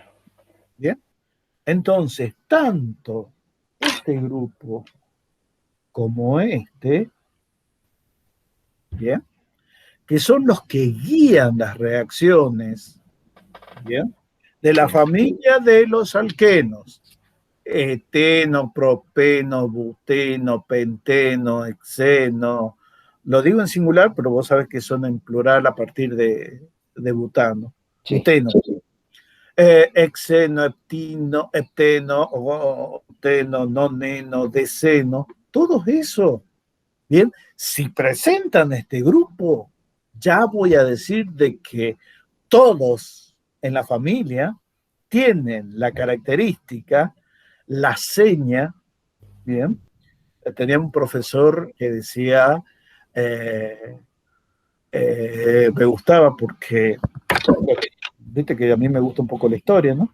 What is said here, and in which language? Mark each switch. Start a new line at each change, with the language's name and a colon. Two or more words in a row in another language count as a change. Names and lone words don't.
Spanish: Bien, entonces, tanto este grupo como este, bien, que son los que guían las reacciones, bien, de la familia de los alquenos, eteno, propeno, buteno, penteno, hexeno. Lo digo en singular, pero vos sabés que son en plural a partir de butano. Sí. Buteno. Hexeno, heptino, hepteno, octeno, noneno, deceno. Todo eso. Bien, si presentan este grupo, ya voy a decir de que todos en la familia tienen la característica, la seña, bien. Tenía un profesor que decía, me gustaba porque, viste que a mí me gusta un poco la historia, ¿no?